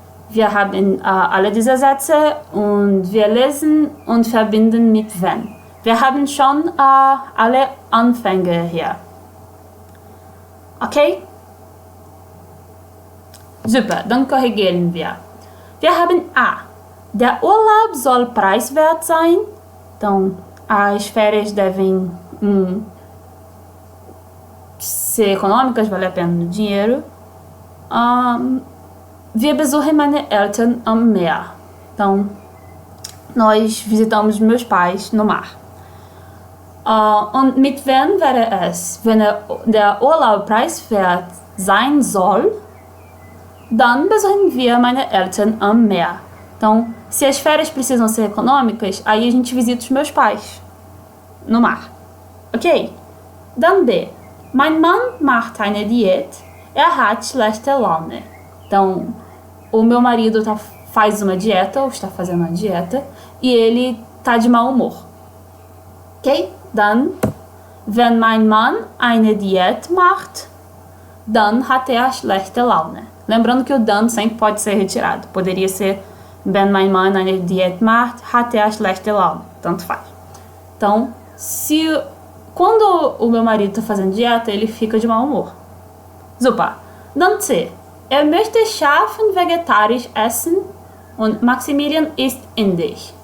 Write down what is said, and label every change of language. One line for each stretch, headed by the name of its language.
German: Wir haben alle diese Sätze und wir lesen und verbinden mit wenn. Wir haben schon alle Anfänge hier. Okay? Super, dann korrigieren wir. Wir haben A. Der Urlaub soll preiswert sein.
Portuguese: Então, as férias devem ser econômicas, valer a pena no dinheiro.
German: Wir besuchen meine Eltern am Meer.
Portuguese: Então, nós visitamos meus pais no mar.
German: Und mit wenn wäre es? Wenn der Urlaub preiswert sein soll, dann besuchen wir meine Eltern am Meer.
Portuguese: Então, se as férias precisam ser econômicas, aí a gente visita os meus pais no mar.
German: Ok? Dann B. Mein Mann macht eine Diät. Hat schlechte Laune.
Portuguese: Então, o meu marido faz uma dieta, ou está fazendo uma dieta, e ele tá de mau humor.
German: Ok? Dann, wenn mein Mann eine Diät macht, dann hat schlechte Laune.
Portuguese: Lembrando que o dann sempre pode ser retirado. Poderia ser
German: Wenn mein Mann eine Diät macht, hat er schlechte Laune.
Portuguese: Tanto faz. Então, quando o meu marido está fazendo dieta, ele fica de mau humor.
German: Super. Dann C. Möchte scharfen vegetarisch essen und Maximilian ist indisch.